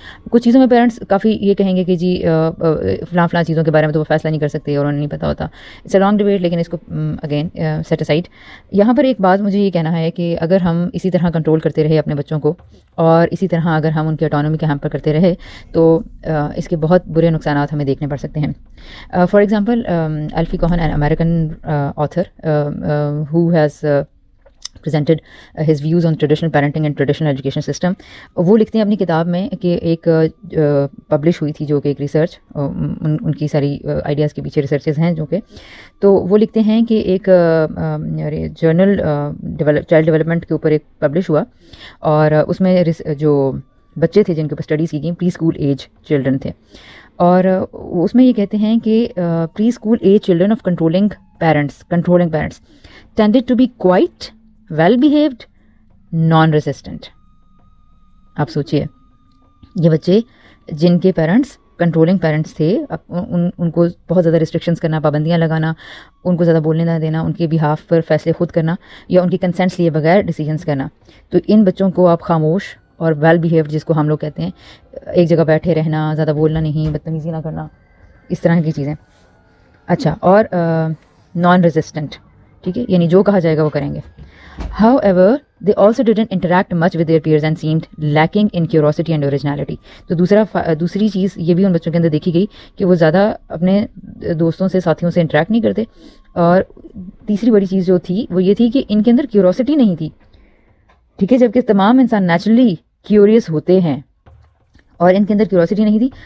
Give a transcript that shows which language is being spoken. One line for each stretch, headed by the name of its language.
Urdu: کچھ چیزوں میں پیرنٹس کافی یہ کہیں گے کہ جی فلاں چیزوں کے بارے میں تو وہ فیصلہ نہیں کر سکتے اور انہیں نہیں پتہ ہوتا.
English: it's a long debate,
Urdu: لیکن اس کو اگین سیٹ اسائڈ. یہاں پر ایک بات مجھے یہ کہنا ہے کہ اگر ہم اسی طرح کنٹرول کرتے رہے اپنے بچوں کو، اور اسی طرح اگر ہم ان کی آٹونومی کے ہیمپر کرتے رہے، تو اس کے بہت برے نقصانات ہمیں دیکھنے پڑ سکتے ہیں.
English: For example Alfie Kohn, an American author who has presented his views on traditional parenting and traditional education system.
Urdu: وہ لکھتے ہیں اپنی کتاب میں کہ ایک پبلش ہوئی تھی جو کہ ایک ریسرچ، ان کی ساری آئیڈیاز کے پیچھے ریسرچز ہیں جو کہ، تو وہ لکھتے ہیں کہ ایک جرنل چائلڈ ڈیولپمنٹ کے اوپر ایک پبلش ہوا، اور اس میں جو بچے تھے جن کے اوپر اسٹڈیز کی گئیں پری اسکول ایج چلڈرن تھے، اور اس میں یہ کہتے ہیں کہ pre school age children of controlling parents
English: tended to be quite well behaved, non resistant.
Urdu: آپ سوچئے، یہ بچے جن کے پیرنٹس کنٹرولنگ پیرنٹس تھے، ان کو بہت زیادہ ریسٹرکشنز کرنا، پابندیاں لگانا، ان کو زیادہ بولنے نہ دینا، ان کے بہاف پر فیصلے خود کرنا، یا ان کی کنسنٹس لیے بغیر ڈیسیجنز کرنا، تو ان بچوں کو آپ خاموش اور ویل بیہیوڈ، جس کو ہم لوگ کہتے ہیں ایک جگہ بیٹھے رہنا، زیادہ بولنا نہیں، بدتمیزی نہ کرنا، اس طرح کی چیزیں. اچھا، اور نان ریزسٹنٹ، ٹھیک ہے، یعنی جو کہا جائے گا وہ کریں گے.
English: However, they also didn't interact much with their peers and seemed lacking in curiosity and originality.
Urdu: تو دوسری چیز یہ بھی ان بچوں کے اندر دیکھی گئی کہ وہ زیادہ اپنے دوستوں سے، ساتھیوں سے انٹریکٹ نہیں کرتے. اور تیسری بڑی چیز جو تھی وہ یہ تھی کہ ان کے اندر کیوروسٹی نہیں تھی، ٹھیک ہے، جبکہ تمام انسان نیچرلی کیوریس ہوتے ہیں، اور ان کے اندر کیوروسٹی نہیں تھی.